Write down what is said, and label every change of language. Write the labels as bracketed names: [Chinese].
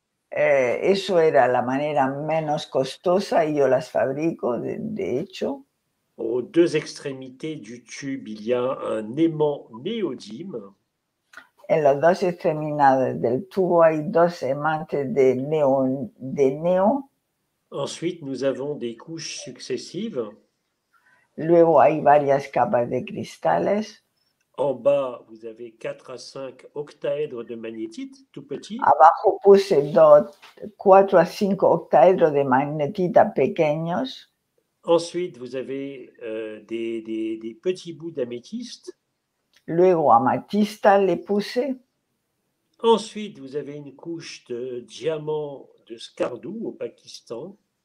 [Spanish] Eso era la manera menos costosa y yo las fabrico, de hecho. [French] Aux deux extrémités du tube, il y a un aimant néodyme. [Spanish] En las dos extremidades del tubo hay dos imantes de neo. [French] Ensuite, nous avons des couches successives. [Spanish] Luego hay varias capas de cristales. [French] En bas, vous avez 4 à 5 octaèdres de magnétite, tout petits. [Spanish] Abajo puse 4 a 5 octaedros de magnetita pequeños. [French] Ensuite, vous avez des petits bouts d'améthyste. [Spanish] Luego amatista le puse. [French] Ensuite, vous avez une couche de diamants de Skardou au Pakistan.